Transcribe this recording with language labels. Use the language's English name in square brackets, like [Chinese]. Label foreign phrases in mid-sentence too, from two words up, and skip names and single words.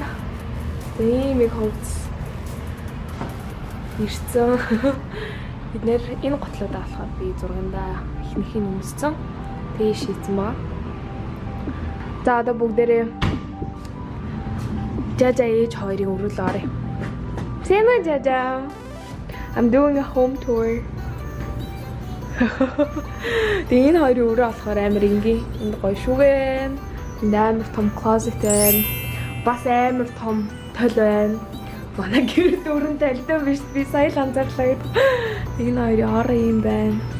[Mongolian] Ийм их хувцс ирсэн. Бид нэр энэ готлуудаа болохоор би зургандаа ихнийхийг өмссөн. Тэгээ шийдсэн баа. За одоо бүгдээрээ Жажа ээж хоёрын өрөөл орё. Сэна Жажа. [English] I'm doing a home tour. [Mongolian] Тэгээ энэ хоёрын өрөө болохоор амар энгийн. Энд гоё шүгэн. Энд амар том closet байна. Бас амар том толь байна. Манай гэр дөрөнд талтай биш би сая л анзаарлаа. Энэ хоёрын ор юм байна.